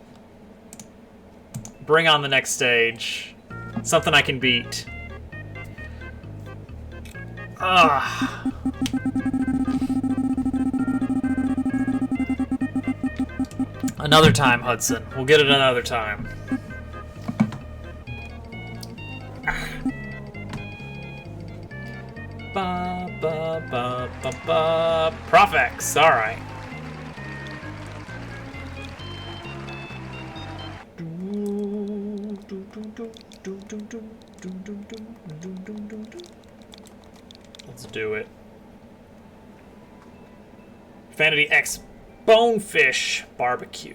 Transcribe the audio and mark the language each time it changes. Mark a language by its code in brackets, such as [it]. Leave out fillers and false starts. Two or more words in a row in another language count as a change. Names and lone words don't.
[en] Bring on the next stage. Something I can beat. Ah. Another time, Hudson. We'll get it another time. Ba ba ba ba ba. Profex. All right. Let's do it. Vanity X Bonefish Barbecue.